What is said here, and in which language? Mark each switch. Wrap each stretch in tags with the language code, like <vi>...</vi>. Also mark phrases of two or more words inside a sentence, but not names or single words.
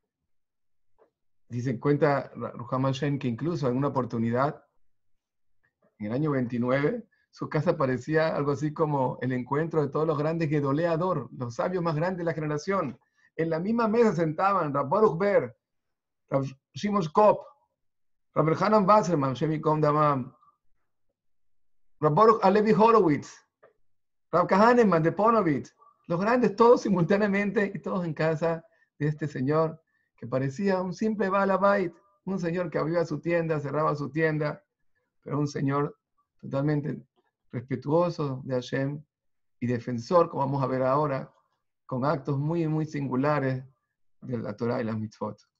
<es>Dicen, cuenta Ruhama Shain que incluso en una oportunidad en el año 29, su casa parecía algo así como el encuentro de todos los grandes Gedoleador, los sabios más grandes de la generación. En la misma mesa sentaban Rab Baruch Ber, Rab Shimon Kop, Rab Elhanan Wasserman,</es> <he>שם יקום דמם,</he> <es>Rab Baruch Alevi Horowitz, Rab Kahaneman de Ponovitz, los grandes todos simultáneamente y todos en casa de este señor que parecía un simple</es> <he>בעל הבית,</he> <es>un señor que abría su tienda, cerraba su tienda, pero un señor totalmente respetuoso de Hashem y defensor, como vamos a ver ahora, con actos muy, muy singulares de la Torah y las mitzvot.</es>